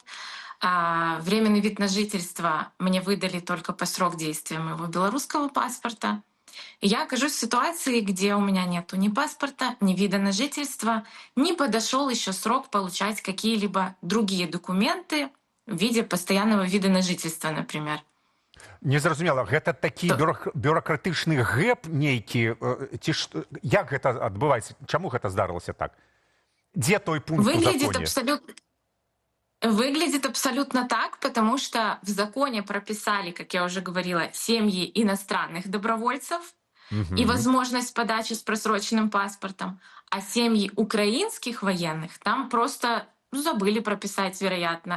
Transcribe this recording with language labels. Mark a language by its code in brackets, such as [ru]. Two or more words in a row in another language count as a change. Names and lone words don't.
[ru] Временный вид на жительство мне выдали только по срок действия моего белорусского паспорта. И я окажусь в ситуации, где у меня нету ни паспорта, ни вида на жительство, не подошел еще срок получать какие-либо другие документы в виде постоянного вида на жительство, например. [be] Незразумела, гэта такі бюрократычны гэп нейкі, ці як гэта адбываецца? Чаму гэта здарылася так? Дзе той пункт у законе? [ru] Выглядит абсолютно так, потому что в законе прописали, как я уже говорила, семьи иностранных добровольцев и возможность подачи с просроченным паспортом, а семьи украинских военных там просто забыли прописать, вероятно.